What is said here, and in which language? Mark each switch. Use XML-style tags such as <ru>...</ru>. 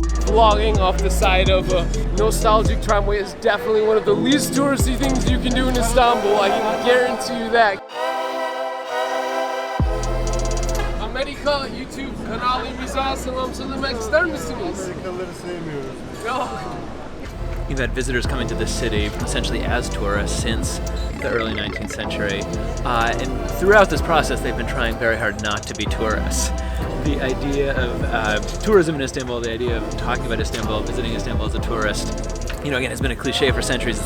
<en>Vlogging off the side of a nostalgic tramway is definitely one of the least touristy things you can do in Istanbul. I can guarantee you that.</en> <tr>Amerika YouTube kanalımıza selam söylemek ister misiniz? Amerikalıları sevmiyoruz. Yok.</tr> <en>You've had visitors coming to this city essentially as tourists since the early 19th century. And throughout this process, they've been trying very hard not to be tourists. The idea of tourism in Istanbul, the idea of talking about Istanbul, visiting Istanbul as a tourist, you know, again, it's been a cliche for centuries.</en>